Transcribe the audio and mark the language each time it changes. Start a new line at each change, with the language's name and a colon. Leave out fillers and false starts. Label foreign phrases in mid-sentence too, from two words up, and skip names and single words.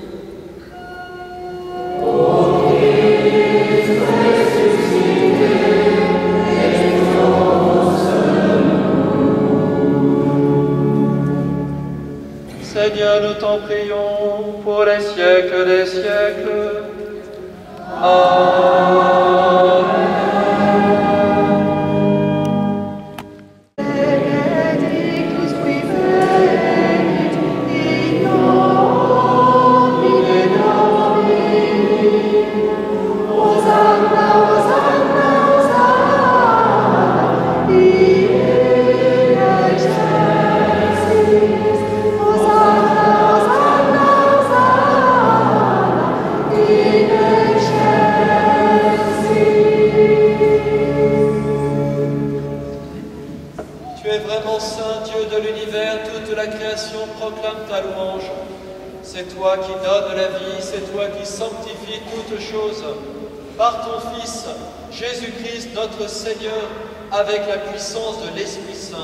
French: Seigneur, nous t'en prions pour les siècles des siècles. Amen.
Latin: Benedictus qui venit in nomine Domini. Hosanna, Hosanna, Hosanna, in excelsis. Hosanna, Hosanna, Hosanna, in excelsis.
French: Tu es vraiment saint, Dieu de l'univers, toute la création proclame ta louange. C'est toi qui donnes la vie, c'est toi qui sanctifies toutes choses. Par ton Fils, Jésus-Christ, notre Seigneur, avec la puissance de l'Esprit Saint.